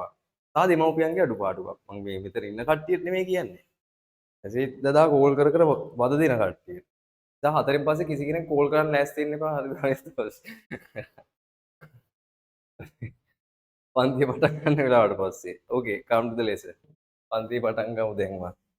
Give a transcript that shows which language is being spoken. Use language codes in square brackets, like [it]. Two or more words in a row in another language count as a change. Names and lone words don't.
[si] සහ දෙමව්පියන්ගේ අඩුපාඩුවක්. මම මේ මෙතන ඉන්න කට්ටියට නෙමෙයි කියන්නේ. ඇසෙත් දදා කෝල් කර කර වද දෙන කට්ටිය. දැන් හතරෙන් පස්සේ කිසි කෙනෙක් කෝල් කරන්න ලෑස්ති වෙන්න එපා හරි ගානේ පස්සේ. පන්තිය පටන් ගන්න වෙලාවට පස්සේ. [en] Okay, come to the lesson. [si] පන්තිය පටන් ගමු දැන්වත්.